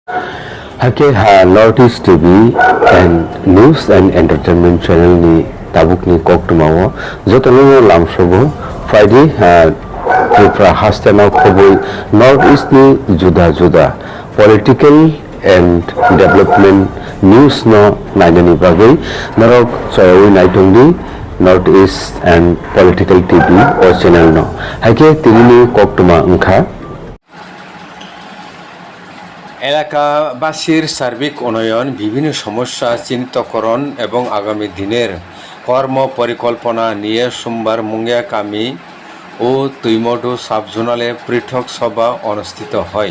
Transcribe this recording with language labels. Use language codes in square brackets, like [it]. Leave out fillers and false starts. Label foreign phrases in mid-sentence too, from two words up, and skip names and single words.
[trp] Hake North East TV and News and Entertainment Channel ni tabuk ni kok tumawo jotono lamsobo Friday Tripura hastana khoboi North East ni juda juda [en] political and development news [trp] no nainani bagai narok choyoi naitongni North East and Political TV o channel no hake tinini kok tuma ungkha [bn] এলাকাবাসীর সার্বিক উন্নয়ন, বিভিন্ন সমস্যা চিহ্নিতকরণ এবং আগামী দিনের কর্ম পরিকল্পনা নিয়ে সোমবার মুঙ্গিয়াকামি ও তৈমডু সাবজোনালে পৃথক সভা অনুষ্ঠিত হয়।